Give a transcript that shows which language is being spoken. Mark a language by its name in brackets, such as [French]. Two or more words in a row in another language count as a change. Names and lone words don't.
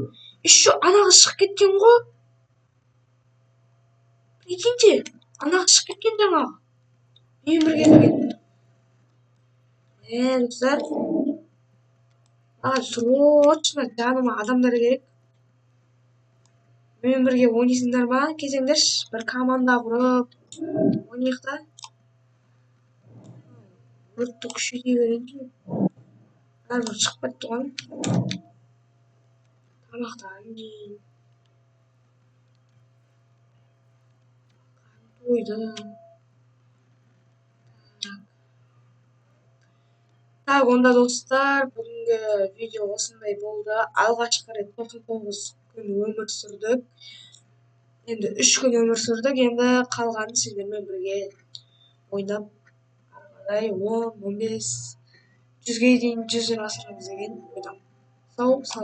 [Kazakh] Еще анағы шығып кеткен ғой. Прикиньте, анағы шығып кеткен жаңағы. Мен бірге келген. Достар. Срочно жаныма адамдар керек. [Kyrgyz] менен бирге ойнойсуңдар ма? Келсеңдерчи, бир команда куруп ойнойк да. Өрттү күчөйтө берейинчи. Ар бир чыгып кетти го. Тамактан кийин. Тойду. [Kazakh] Так, онда достар, [Kyrgyz] бүгүнкү видео ушундай болду. Алгачкы ирет 99 күн өмүр сүрдүк. Эми 3 күн өмүр сүрдүк. Эми калганын сиздер менен бирге ойнап, аркадай 10, 15, 100ге чейин 100 асырабыз деген ойдомун.